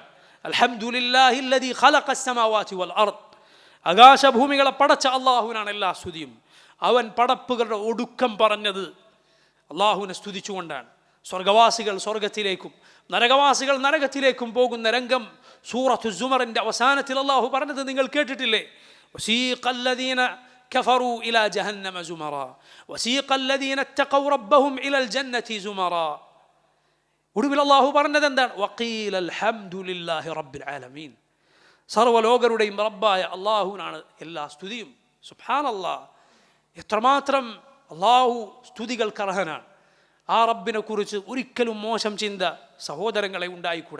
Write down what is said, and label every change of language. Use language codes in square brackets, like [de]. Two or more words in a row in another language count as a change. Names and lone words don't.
[ar] الحمد لله الذي خلق السماوات والأرض, [ml] ആകാശഭൂമികളെ പടച്ച അള്ളാഹുവിനാണ് എല്ലാ സ്തുതിയും. അവൻ പടപ്പുകളുടെ ഒടുക്കം പറഞ്ഞത് അള്ളാഹുവിനെ സ്തുതിച്ചുകൊണ്ടാണ്. സ്വർഗവാസികൾ സ്വർഗത്തിലേക്കും നരകവാസികൾ നരകത്തിലേക്കും പോകുന്ന രംഗം സൂറത്തു സുമറിൻ്റെ അവസാനത്തിൽ അള്ളാഹു പറഞ്ഞത് നിങ്ങൾ കേട്ടിട്ടില്ലേ? [ar] വസീഖല്ലദീന كفروا إلى جهنم زمرا وسيق الذين اتقوا ربهم إلى الجنة زمرا. [ml] ഒടുവിൽ അല്ലാഹു പറഞ്ഞത് എന്താണ്? [ar] وقيل الحمد لله رب العالمين. [ml] സർവ്വലോകരുടെയും റബ്ബായ അല്ലാഹുവിനാണ് എല്ലാ സ്തുതിയും. സുബ്ഹാനല്ലാഹ്, എത്രമാത്രം അല്ലാഹു സ്തുതികൾക്ക് അർഹനാണ്. ആ റബ്ബിനെ കുറിച്ച് ഒരിക്കലും മോശം ചിന്ത സഹോദരങ്ങളെ ഉണ്ടായിക്കൂടാ.